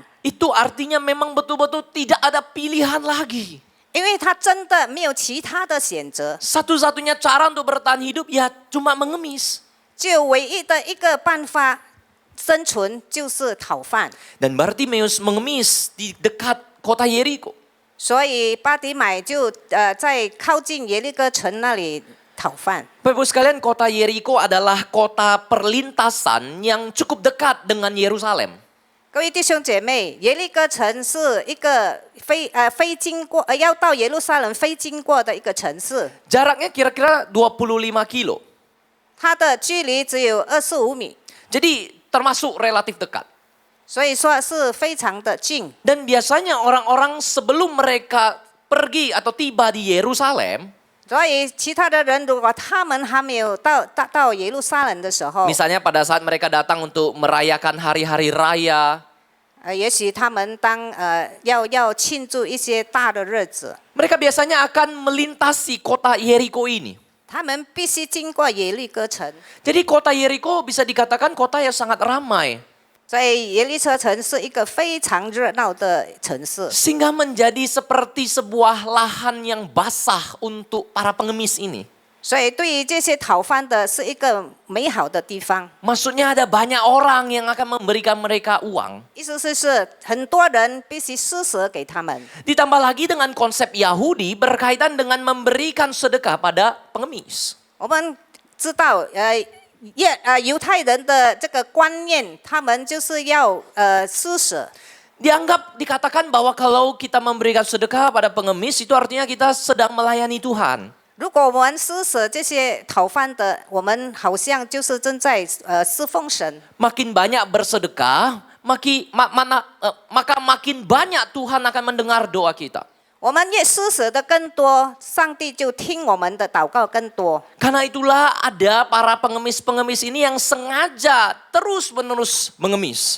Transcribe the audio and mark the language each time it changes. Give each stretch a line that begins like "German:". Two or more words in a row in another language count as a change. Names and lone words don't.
Indonesian: itu artinya memang betul-betul tidak ada pilihan lagi.
Chinese: 因为他真的没有其他的选择，
Indonesian: Satu-satunya cara untuk bertahan hidup ya cuma mengemis.
Chinese: 就唯一的一个办法生存就是讨饭。
Indonesian: Dan Bartimeus mengemis di dekat kota Yeriko.
Chinese: 所以巴迪买就在靠近耶利哥城那里讨饭。
Indonesian: Bapak Ibu sekalian, kota Yeriko adalah kota perlintasan yang cukup dekat dengan Yerusalem.
Chinese: 各位弟兄姐妹，耶利哥城是一个非经过要到耶路撒冷非经过的一个城市，
Indonesian: Jaraknya kira-kira 25 kilo.
Chinese: 它的距离只有25米，
Indonesian: Jadi termasuk relatif dekat.
Chinese: 所以说是非常的近。
Indonesian: Dan biasanya orang-orang sebelum mereka pergi atau tiba di Yerusalem,
Chinese: 所以其他的人如果他们还没有到耶路撒冷的时候，
Indonesian: misalnya pada saat mereka datang untuk merayakan hari-hari raya,
Chinese: 也许他们要庆祝一些大的日子，
Indonesian: mereka biasanya akan melintasi kota Yeriko ini.
Chinese: 他们必须经过耶利哥城。
Indonesian: Jadi kota Yeriko bisa dikatakan kota yang sangat ramai.
Chinese: 所以耶利哥城是一个非常热闹的城市，
Indonesian: Sehingga menjadi seperti sebuah lahan yang basah untuk para pengemis ini.
Chinese: 所以对于这些讨饭的是一个美好的地方。
Indonesian: Maksudnya ada banyak orang yang akan memberikan mereka uang.
Chinese: 意思是很多人必须施舍给他们。
Indonesian: Ditambah lagi dengan konsep Yahudi berkaitan dengan memberikan sedekah pada pengemis.
Chinese: 我们知道，犹太人的这个观念，他们就是要施舍。
Indonesian: Dikatakan bahwa kalau kita memberikan sedekah pada pengemis itu artinya kita sedang melayani Tuhan.
Chinese: 如果我们施舍这些讨饭的，我们好像就是正在侍奉神。
Indonesian: Makin banyak bersedekah, maka makin banyak Tuhan akan mendengar doa kita.
Chinese: 我们越施舍的更多，上帝就听我们的祷告更多。
Indonesian: Karena itulah ada para pengemis-pengemis ini yang sengaja terus-menerus mengemis.